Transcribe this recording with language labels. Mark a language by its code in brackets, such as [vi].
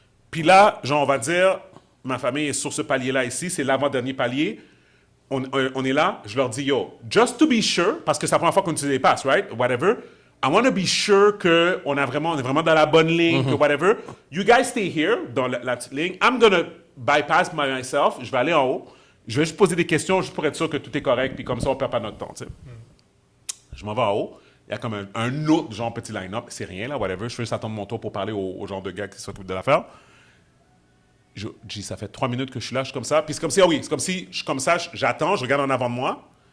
[fr] Puis là, genre, on va dire, ma famille est sur ce palier-là ici, c'est l'avant-dernier palier. On est là, je leur dis, yo, [en] just to be sure, [fr] parce que c'est la première fois qu'on utilise les passes, [en] right? Whatever. I want to be sure [fr] qu'on est vraiment dans la bonne ligne, que whatever. [en] You guys stay here, [fr] dans la petite ligne. [en] I'm going to bypass myself. [fr] Je vais aller en haut. Je vais juste poser des questions, juste pour être sûr que tout est correct, puis comme ça, on ne perd pas notre temps, tu sais. Je m'en vais en haut. Il y a comme un autre genre petit line-up. C'est rien, là, whatever. Je fais juste attendre mon tour pour parler au genre de gars qui s'occupent de l'affaire. Je dis, ça fait 3 minutes que je suis là, je suis comme ça. Puis c'est comme si, ah oui, c'est comme si je suis comme ça, j'attends, je regarde en avant de moi.